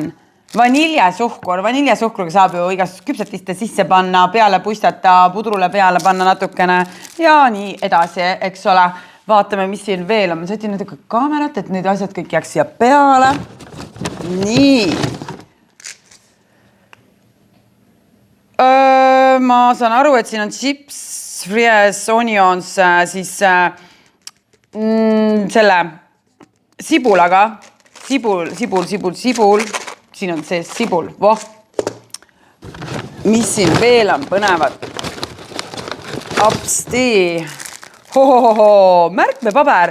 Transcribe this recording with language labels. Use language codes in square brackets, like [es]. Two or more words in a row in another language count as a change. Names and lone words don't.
[et] Vaniljesuhkruga saab ju igast küpsetiste sisse panna, peale puistata, pudrule peale panna natukene ja nii edasi, eks ole. Vaatame, mis siin veel on. Ma sätin natuke kaamerat, et need asjad kõik jääks siia peale. Nii. Ma saan aru, et siin on [en] chips, fries, onions, [et] siis selle sibulaga. Sibul. Siin on see sibul. Mis siin veel on põnevat? Apsti. Märkmepaber.